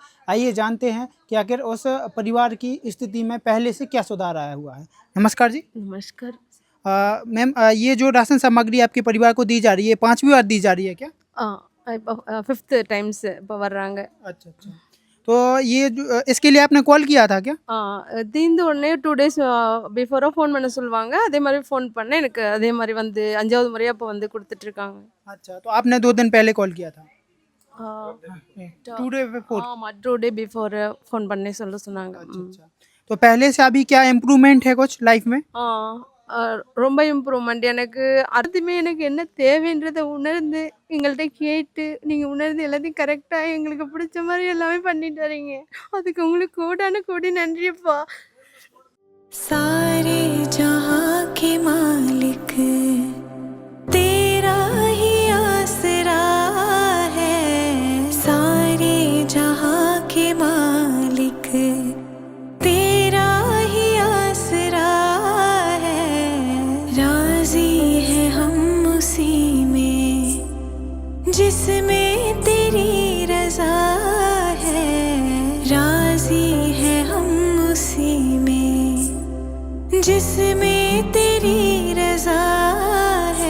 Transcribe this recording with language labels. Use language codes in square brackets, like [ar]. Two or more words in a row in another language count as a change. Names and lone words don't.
[hi] आइए जानते हैं कि आखिर उस परिवार की स्थिति में पहले से क्या सुधार आया हुआ है। नमस्कार जी। नमस्कार मैम, ये जो राशन सामग्री आपके परिवार को दी जा रही है, 5वीं बार दी जा रही है क्या? [en] 5th times [ta] வர்றாங்க। [hi] अच्छा अच्छा। तो ये इसके लिए आपने कॉल किया था क्या? [ta] தீர்ந்த உடனே [en] 2 days before [ta] ஃபோன் பண்ண சொல்லுவாங்க. அதே மாதிரி ஃபோன் பண்ணேன். எனக்கு அதே மாதிரி வந்து 5வது முறையா இப்போ வந்து குடுத்துட்ருக்காங்க. [hi] अच्छा, तो आपने 2 दिन पहले कॉल किया था? ஆ [en] 2 day before? [ta] ஆமா [en] 2 day before [ta] ஃபோன் பண்ணி சொல்ல சொன்னாங்க. [hi] अच्छा अच्छा, तो पहले से अभी क्या इम्प्रूवमेंट है कुछ लाइफ में? [ta] ரொம்ப இம்ப்ரூவ்மெண்ட். எனக்கு அதுவுமே எனக்கு என்ன தேவைன்றதை உணர்ந்து எங்கள்கிட்ட கேட்டு நீங்கள் உணர்ந்து எல்லாத்தையும் கரெக்டாக எங்களுக்கு பிடிச்ச மாதிரி எல்லாமே பண்ணிட்டு வரீங்க. அதுக்கு உங்களுக்கு கோடான கோடி நன்றிப்பா. [hi] सारे जहां के मालिक तेरा ही आसरा है, सारे जहां के मालिक तेरा ही आसरा है, राजी है हम उसी में जिसमें तेरी रजा है, राजी है हम उसी में जिसमें तेरी रजा है।